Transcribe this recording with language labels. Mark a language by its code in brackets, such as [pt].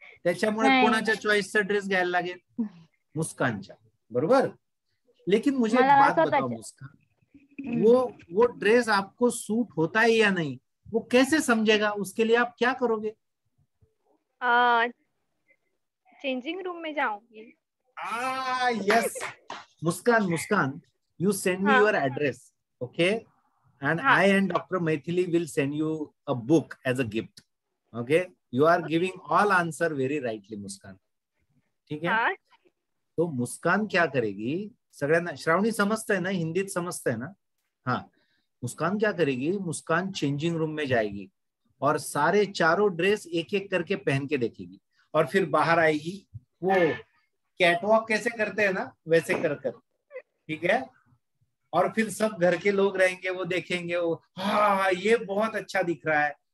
[mr] त्याच्यामुळे कोणाच्या चॉईसचा ड्रेस घ्यायला लागेल? मुस्कानच्या, बरोबर. [hi] लेकिन मुझे एक बात बताओ मुस्कान, वो ड्रेस आपको सूट होता है या नहीं, वो कैसे समझेगा? उसके लिए आप क्या करोगे? चेंजिंग रूम में जाऊंगी. [en] Yes. Muskan, you send me your address, okay, and I and Dr. Maithili will send you a book as a gift, okay. You are giving all answer very rightly Muskan, [hi] ठीक है. तो मुस्कान क्या करेगी, [mr] सगळ्यांना श्रावणी समजतंय ना, हिंदीत समजतंय ना? [hi] हाँ. मुस्कान क्या करेगी, मुस्कान चेंजिंग रूम में जाएगी और सारे 4 ड्रेस एक एक करके पहन के देखेगी और फिर बाहर आएगी. वो कैटवॉक कैसे करते हैं ना, वैसे कर, ठीक है. और फिर सब घर के लोग रहेंगे, वो देखेंगे, वो हाँ ये बहुत अच्छा दिख रहा है.